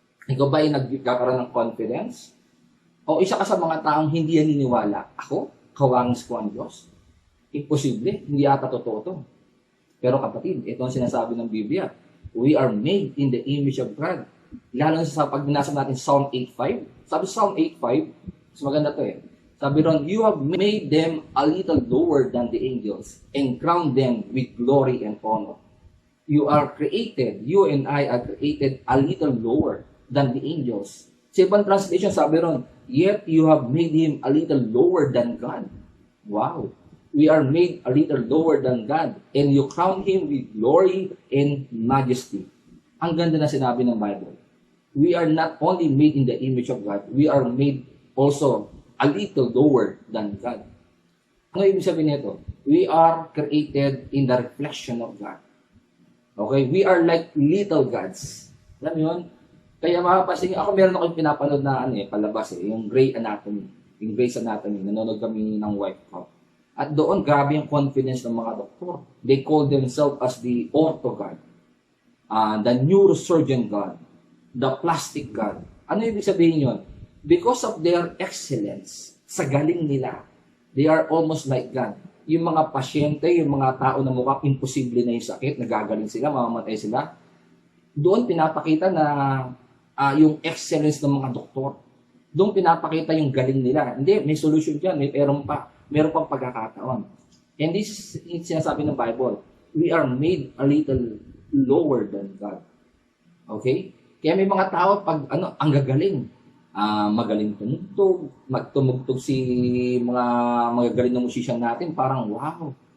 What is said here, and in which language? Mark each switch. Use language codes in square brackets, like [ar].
[tl] Ikaw ba ay nagkakaroon ng confidence? O isa ka sa mga taong hindi naniniwala, ako, kawangis ko ang Diyos? Imposible, hindi ata totoo to. Pero kapatid, ito ang sinasabi ng Biblia. [en] We are made in the image of God. [tl] Lalo sa pag binasa natin [en] Psalm 8:5. [tl] Sabi Psalm 8:5, mas maganda to Sabi ron, [en] you have made them a little lower than the angels and crowned them with glory and honor. You are created, you and I are created a little lower than the angels. [tl] Sa ibang translation, sabi ron, [en] yet you have made him a little lower than God. Wow! We are made a little lower than God, and you crown Him with glory and majesty. [tl] Ang ganda na sinabi ng Bible. [en] We are not only made in the image of God, we are made also a little lower than God. [tl] Ano ibig sabihin nito? [en] We are created in the reflection of God. [tl] Okay? [en] We are like little gods. [tl] Alam mo yun? Kaya mapapansin, ako meron akong pinapanood na palabas yung Grey Anatomy. Yung Grey's Anatomy. Nanonood kami ng wife ko. At doon, grabe yung confidence ng mga doktor. [en] They call themselves as the ortho God, the neurosurgeon God, the plastic God. [tl] Ano ibig sabihin yun? [en] Because of their excellence, [tl] sa galing nila, [en] they are almost like God. [tl] Yung mga pasyente, yung mga tao na mukhang imposible na yung sakit, nagagaling sila, mamamatay sila, doon pinapakita na yung excellence ng mga doktor. Doon pinapakita yung galing nila. Hindi, may solution dyan, meron pang pagkakataon. [en] And this is [tl] sinasabi ng [en] Bible, we are made a little lower than God. Okay? [tl] Kaya may mga tao pag ang gagaling, magaling magtumugtog si mga magagaling ng musician natin, parang wow.